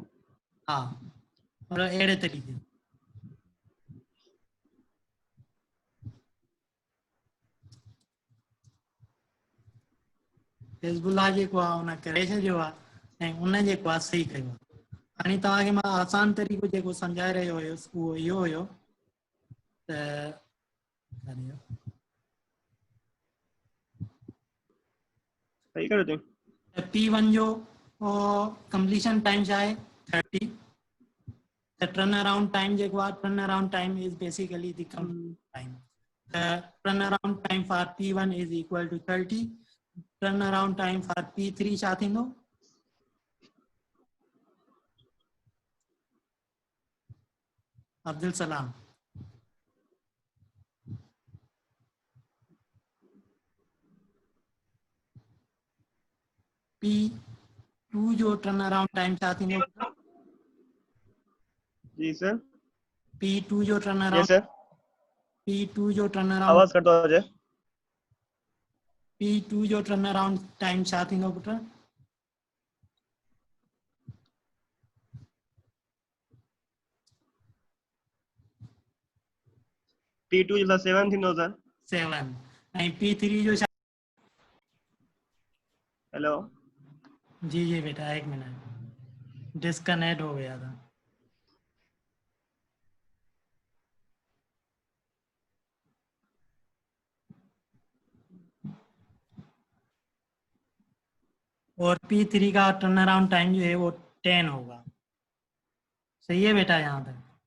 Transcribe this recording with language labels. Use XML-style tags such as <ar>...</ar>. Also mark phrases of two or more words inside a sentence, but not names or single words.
<sd>हा पर अहिड़े तरीक़े हिज़बुल्लाह जेको आहे उन करे छॾियो आहे ऐं उन जेको आहे सही कयो आहे हाणे तव्हांखे मां आसान तरीक़ो जेको सम्झाए रहियो हुयुसि उहो इहो हुयो त</sd> <ur>صحیح کرو تم</ur> <sd>P1 जो</sd> <en>completion time</en> <sd>छा आहे 30</sd> <en>the turnaround time</en> <sd>जेको आहे</sd> <en>turnaround time is basically the completion time the turnaround time for P1 is equal to 30 turnaround time for P3</en> <sd>छा थींदो अब्दुल सलाम P2 जो</sd> <en>turnaround time</en> <sd>छा थींदो</sd> <ur>جی سر</ur> <sd>P2 जो</sd> <en>यस turnaround सर</en> <sd>P2 जो turnaround आवाज कटो हुजे P2 जो turnaround time छा थींदो पुट P2 जो 7 थींदो सर 7 ऐं P3 जो छा</sd> <en>हेलो</en> <ur>جی جی بیٹا ایک منٹ ڈسکنیکٹ ہو گیا تھا اور P3 کا ٹرن اراؤنڈ ٹائم جو ہے وہ 10 ہوگا صحیح ہے بیٹا یہاں تک</ur>